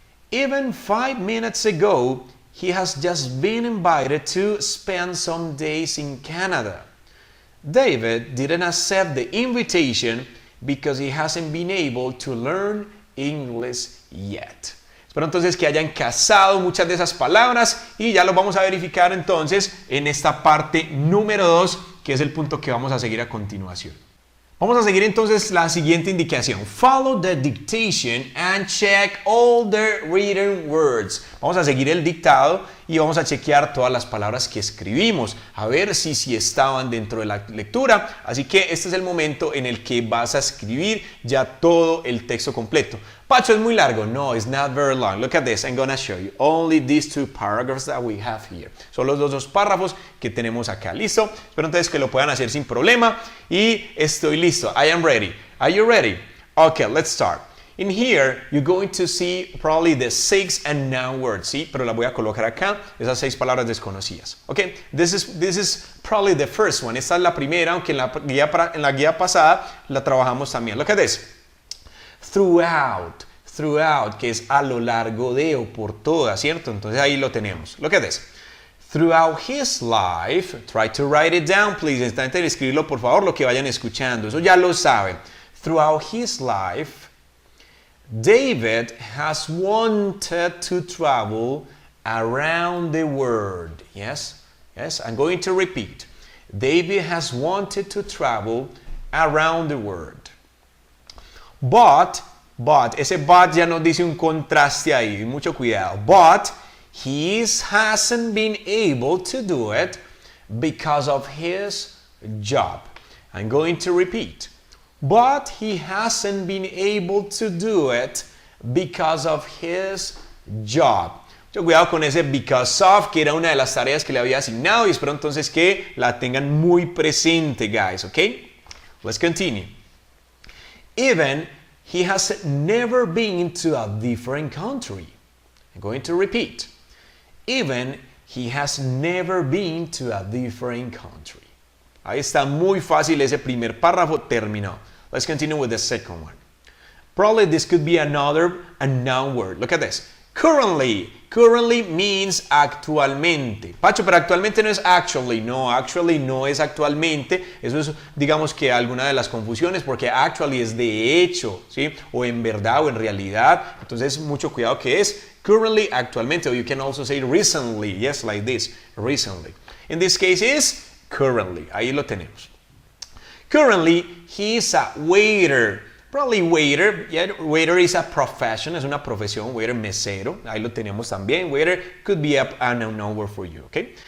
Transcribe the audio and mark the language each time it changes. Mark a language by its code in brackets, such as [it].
[en] Even 5 minutes ago, he has just been invited to spend some days in Canada. David didn't accept the invitation because he hasn't been able to learn English yet. [es] Espero entonces que hayan cazado muchas de esas palabras y ya lo vamos a verificar entonces en esta parte número 2, que es el punto que vamos a seguir a continuación. Vamos a seguir entonces la siguiente indicación. [en] Follow the dictation and check all the written words. [es] Vamos a seguir el dictado y vamos a chequear todas las palabras que escribimos, a ver si estaban dentro de la lectura. Así que este es el momento en el que vas a escribir ya todo el texto completo. [en] Pacho, [es] es muy largo. [en] No, it's not very long. Look at this. I'm gonna show you only these 2 paragraphs that we have here. [es] Son los dos párrafos que tenemos acá. ¿Listo? Espero entonces que lo puedan hacer sin problema. Y estoy listo. [en] I am ready. Are you ready? Okay, let's start. In here, you're going to see probably the 6 unknown words, ¿sí? [es] Pero las voy a colocar acá, esas 6 palabras desconocidas. [en] Okay, this is probably the first one. [es] Esta es la primera, aunque en la guía pasada la trabajamos también. [en] Look at this. [es] Throughout, que es a lo largo de o por toda, ¿cierto? Entonces ahí lo tenemos. [en] Look at this. Throughout his life, try to write it down, please. [es] Intenten escribirlo, por favor, lo que vayan escuchando. Eso ya lo saben. [en] Throughout his life, David has wanted to travel around the world. Yes, I'm going to repeat. David has wanted to travel around the world. [es] But, ese but ya nos dice un contraste ahí, mucho cuidado. [en] But he hasn't been able to do it because of his job. I'm going to repeat. But he hasn't been able to do it because of his job. [es] Mucho cuidado con ese because of, que era una de las tareas que le había asignado, y espero entonces que la tengan muy presente, [en] guys, okay? Let's continue. Even he has never been to a different country. I'm going to repeat. Even he has never been to a different country. [es] Ahí está, muy fácil ese primer párrafo, terminó. [en] Let's continue with the second one. Probably this could be another unknown word. Look at this. Currently means actualmente. [es] Pacho, pero actualmente no es actually. No, actually no es actualmente. Eso es, digamos que alguna de las confusiones, porque actually es de hecho, ¿sí? O en verdad o en realidad. Entonces, mucho cuidado que es currently, actualmente. [en] Or you can also say recently. Yes, like this. Recently. In this case is currently. [es] Ahí lo tenemos. [en] Currently, he is a waiter. Probably waiter. Yeah, waiter is a profession. [es] Es una profesión. [en] Waiter, mesero. [es] Ahí lo tenemos también. [en] Waiter could be an unknown word for you. Okay?